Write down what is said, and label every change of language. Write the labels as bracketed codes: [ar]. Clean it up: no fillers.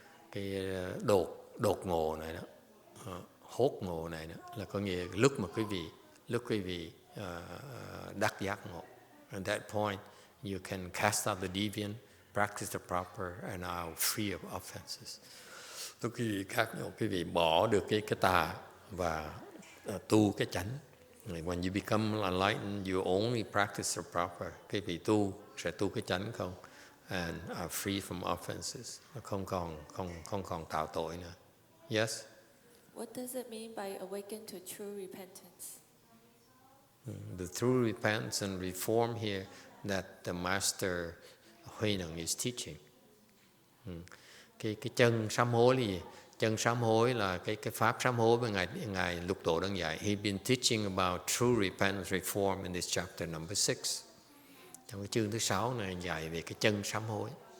[vi] Cái đột ngộ này đó, hốt ngộ này đó là có nghĩa lúc quý vị đắc giác ngộ. [en] At that point, you can cast out the deviant, practice the proper, and are free of offenses. [vi] Lúc quý vị khác ngộ, quý vị bỏ được cái tà và tu cái chánh. [en] When you become enlightened, you only practice the proper. [vi] Quý vị sẽ tu cái chánh không, [en] and are free from offenses. [vi] Không còn tạo tội nữa. Yes. [en] What does it mean by awaken to true repentance? The true repentance and reform here that the Master YongHua is teaching. [vi] Cái chân sám hối là gì? Chân sám hối là cái pháp sám hối mà ngài Lục Tổ đang dạy. [en] He's been teaching about true repentance reform in this chapter number 6. [vi] Trong cái chương thứ 6 này dạy về cái chân sám hối.